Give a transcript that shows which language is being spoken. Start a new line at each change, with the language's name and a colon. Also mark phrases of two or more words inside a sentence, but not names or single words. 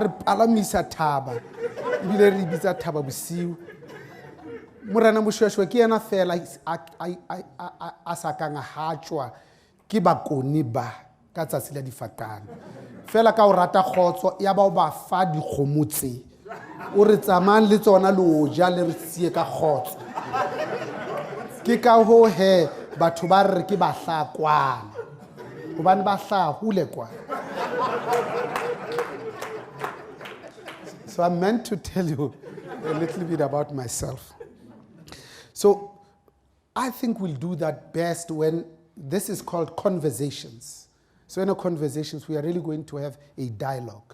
Southern Sotho: re palamisa thaba ebile re bitsa thaba bosiu morena moshweshwe ke yena fela a sa kang hatswa ke bakoni ba ka tsatsi la difaqane fela ka o rata khotso ya ba o ba fa dikgomotse o re tsamang le tsona le o ja le re sie ka khotso ke ka ho he batho ba re ke bahlakwana hobane ba hlahule kwa.
English: So I'm meant to tell you a little bit about myself. So I think we'll do that best when this is called conversations. So in our conversations, we are really going to have a dialogue.